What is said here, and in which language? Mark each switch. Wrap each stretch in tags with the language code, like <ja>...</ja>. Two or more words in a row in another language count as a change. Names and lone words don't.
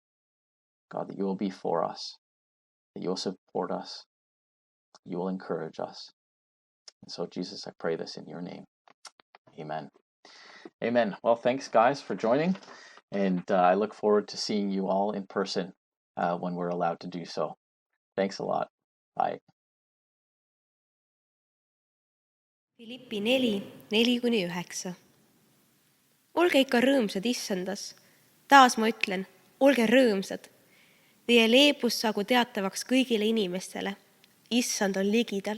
<en>God, that you will be for us, that you will support us, you will encourage us. And so, Jesus, I pray this in your name. Amen. Amen. Well, thanks, guys, for joining. And I look forward to seeing you all in person when we're allowed to do so. Thanks a lot. Bye. Philippi 4:4-9.</en> <et>Olge ikka rõõmsad issandas. Taas ma ütlen, olge rõõmsad. Teie leebus saagu teatavaks kõigile inimestele. Issand on ligidal.</et>